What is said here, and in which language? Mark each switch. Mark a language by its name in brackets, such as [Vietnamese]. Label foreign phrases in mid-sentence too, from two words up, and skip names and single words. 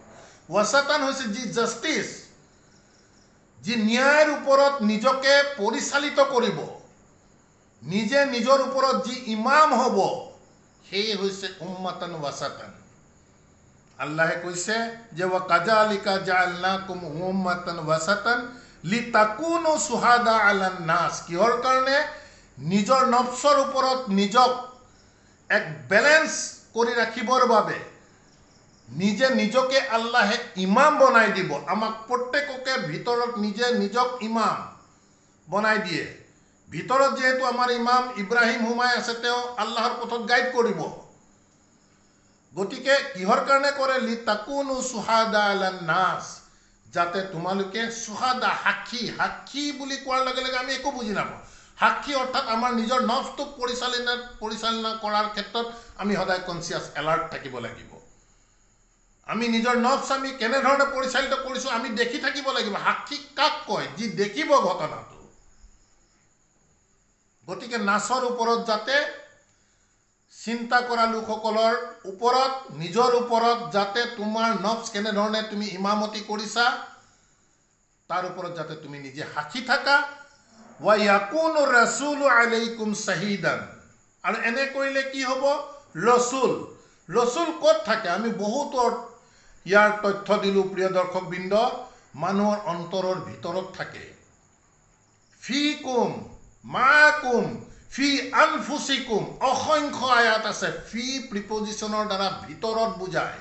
[Assamese] ওয়াসাতান হৈছে যি জাষ্টিছ, যি ন্যায়ৰ ওপৰত নিজকে পৰিচালিত কৰিব, নিজে নিজৰ ওপৰত যি ইমাম হ'ব, সেয়ে হৈছে [Arabic] أمة وسطا. [Assamese] আল্লাহে কৈছে যে [Arabic] وكذلك جعلناكم أمة وسطا لتكونوا شهداء على الناس, [Assamese] কিহৰ কাৰণে? নিজৰ নফছৰ ওপৰত নিজক এক বেলেঞ্চ কৰি ৰাখিবৰ বাবে নিজে নিজকে আল্লাহে ইমাম বনাই দিব। আমাক প্ৰত্যেককে ভিতৰত নিজে নিজক ইমাম বনাই দিয়ে। ভিতৰত যেহেতু আমাৰ ইমাম ইব্ৰাহিম সোমাই আছে, তেওঁ আল্লাহৰ পথত গাইড কৰিব। গতিকে কিহৰ কাৰণে কৰে? [Arabic] لتكونوا شهداء على الناس, [Assamese] যাতে তোমালোকে শুহাদা, সাক্ষী। সাক্ষী বুলি কোৱাৰ লগে লগে আমি একো বুজি নাপাওঁ। সাক্ষী অৰ্থাৎ আমাৰ নিজৰ নফছটোক পৰিচালনা কৰাৰ ক্ষেত্ৰত আমি সদায় [English] conscious, alert [Assamese] থাকিব লাগিব। আমি নিজৰ নফছ আমি কেনেধৰণে পৰিচালিত কৰিছোঁ আমি দেখি থাকিব লাগিব। সাক্ষী কাক কয়? যি দেখিব ঘটনাটো। গতিকে নাচৰ ওপৰত যাতে চিন্তা কৰা লোকসকলৰ ওপৰত, নিজৰ ওপৰত যাতে তোমাৰ নফছ কেনেধৰণে তুমি ইমামতি কৰিছা তাৰ ওপৰত যাতে তুমি নিজে সাক্ষী থাকা। [Arabic] ويكون الرسول عليكم شهيدا, [Assamese] আৰু এনে কৰিলে কি হ'ব? ৰসুল, ৰসুল ক'ত থাকে? আমি বহুতো ইয়াৰ তথ্য দিলোঁ প্ৰিয় দৰ্শকবৃন্দ। মানুহৰ অন্তৰৰ ভিতৰত থাকে। [Arabic] فيكم، معكم، في أنفسكم, [Assamese] অসংখ্য আয়াত আছে ফি প্ৰিপজিশ্যনৰ দ্বাৰা ভিতৰত বুজায়।